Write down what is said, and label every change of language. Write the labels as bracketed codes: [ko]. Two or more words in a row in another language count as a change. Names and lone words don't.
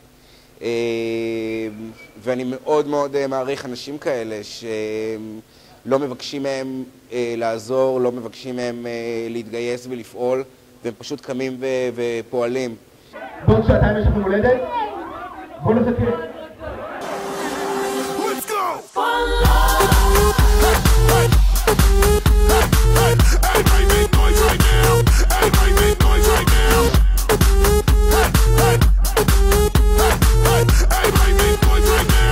[he] ואני מאוד מאוד מעריך אנשים כאלה שלא מבקשים מהם לעזור, לא מבקשים מהם להתגייס ולפעול, והם פשוט קמים ופועלים. בעוד שעתיים יש לכם הולדת? בואו נסתכל. [en] Let's go! Everybody make noise right now! Everybody make noise right now! Everybody make noise right now!